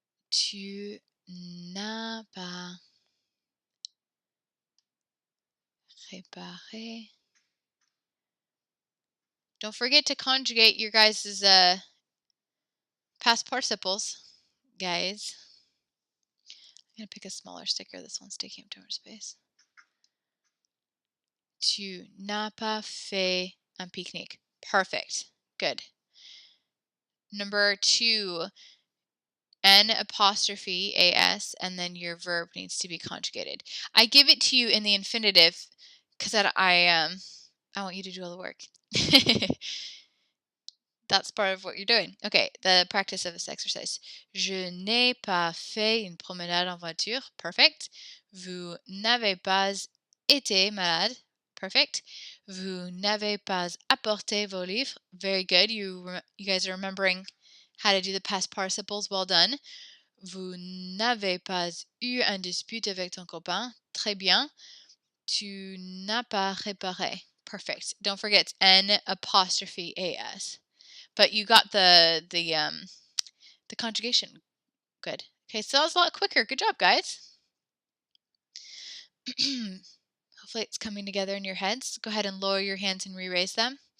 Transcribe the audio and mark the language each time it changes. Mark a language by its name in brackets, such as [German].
[French] Tu n'as pas réparé. [English] Don't forget to conjugate your guys' past participles, guys. I'm going to pick a smaller sticker. This one's taking up too much space. [French] Tu n'as pas fait un pique-nique. [English] Perfect. Good. Number 2, N apostrophe AS, and then your verb needs to be conjugated. I give it to you in the infinitive because I want you to do all the work. That's part of what you're doing. Okay, the practice of this exercise. [French] Je n'ai pas fait une promenade en voiture. [English] Perfect. [French] Vous n'avez pas été malade. [English] Perfect. [French] Vous n'avez pas apporté vos livres. [English] Very good. You guys are remembering how to do the past participles. Well done. [French] Vous n'avez pas eu un dispute avec ton copain. Très bien. Tu n'as pas réparé. [English] Perfect. Don't forget it's N apostrophe AS. But you got the conjugation. Good. Okay, so that was a lot quicker. Good job, guys. Hopefully it's coming together in your heads. Go ahead and lower your hands and re-raise them.